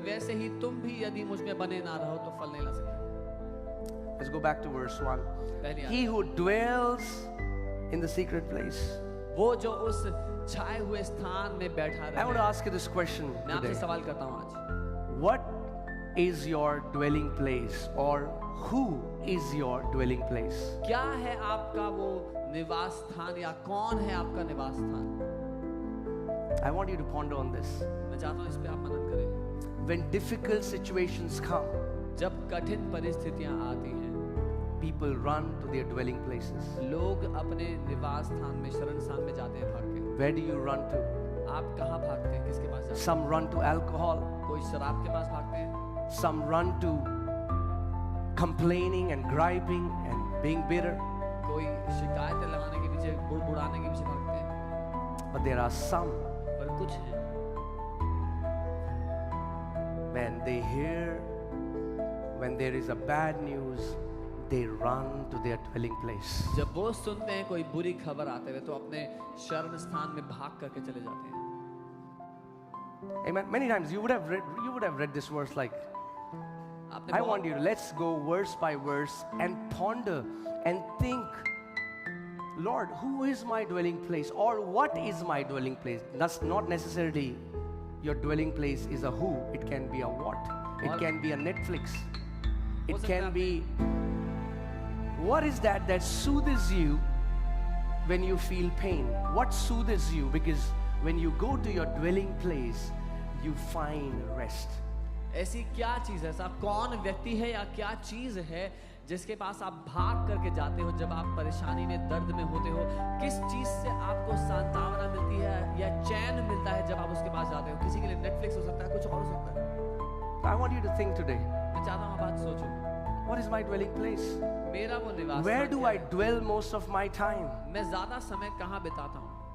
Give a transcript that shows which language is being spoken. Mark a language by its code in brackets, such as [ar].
[hi] वैसे ही तुम भी यदि मुझ में बने ना रहो तो फल नहीं ला सकते। [en] Let's go back to verse 1. [hi] पहली आयत। [en] He who dwells in the secret place. [hi] वो जो उस छाए हुए स्थान में बैठा [en] I want to [hi] रहे। [en] ask you this question [hi] मैं आपसे [en] today. [hi] सवाल करता हूँ आज, [en] What is your dwelling place or who is your dwelling place? [hi] क्या है आपका वो निवास स्थान या कौन है आपका निवास स्थान? [en] I want you to ponder on this. [hi] मैं चाहता हूँ इस पे आप मनन करें। [en] When difficult situations come, [hi] जब कठिन परिस्थितियां आती हैं, [en] people run to their dwelling places. [hi] लोग अपने निवास स्थान में, शरण स्थान में जाते हैं भाग के। [en] Where do you run to? [hi] आप कहाँ भागते हैं? किसके पास जाते Some run to alcohol, हैं? कोई शराब के पास भागते हैं, [en] some run to complaining and griping and being bitter. [hi] कोई शिकायतें लगाने के पीछे, बुड़बुड़ाने के पीछे भागते हैं। [en] But there are some, [hi] पर कुछ हैं, [en] when they hear, when there is a bad news, they run to their dwelling place. [hi] जब वो सुनते हैं कोई बुरी खबर आते हुए, तो अपने शरण स्थान में भाग करके चले जाते हैं। [en] Amen. Many times you would have read this verse like, [hi] आपने [en] I want you to let's go verse by verse and ponder and think, Lord, who is my dwelling place or what is my dwelling place? That's not necessarily your dwelling place is a who, it can be a what, it can be a Netflix, it can be, what is that that soothes you when you feel pain? What soothes you? Because when you go to your dwelling place, you find rest. [hi] ऐसी क्या चीज है, ऐसा कौन व्यक्ति है या क्या चीज है जिसके पास आप भाग करके जाते हो जब आप परेशानी में, दर्द में होते हो? किस चीज से आपको सांत्वना मिलती है या चैन मिलता है जब आप उसके पास जाते हो? किसी के लिए नेटफ्लिक्स हो सकता है, कुछ और हो सकता है। [en] I want you to think today, [hi] मैं चाहता हूँ आप आज सोचो, [en] what is my dwelling place? [hi] मेरा वो निवास [en] Where [hi] स्थान [en] do [hi] क्या [en] I [hi] है? [en] dwell most of my time? [hi] मैं ज्यादा समय कहाँ बिताता हूँ?